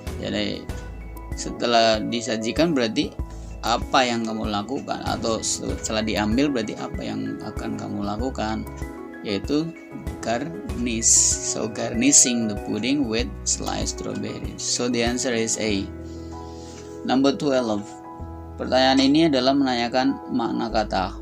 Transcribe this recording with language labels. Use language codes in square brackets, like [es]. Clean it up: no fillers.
[id] Jadi setelah disajikan berarti apa yang kamu lakukan, atau setelah diambil berarti apa yang akan kamu lakukan, yaitu garnish. [en] So garnishing the pudding with sliced strawberries. So the answer is A. Number 12. [id] Pertanyaan ini adalah menanyakan makna kata.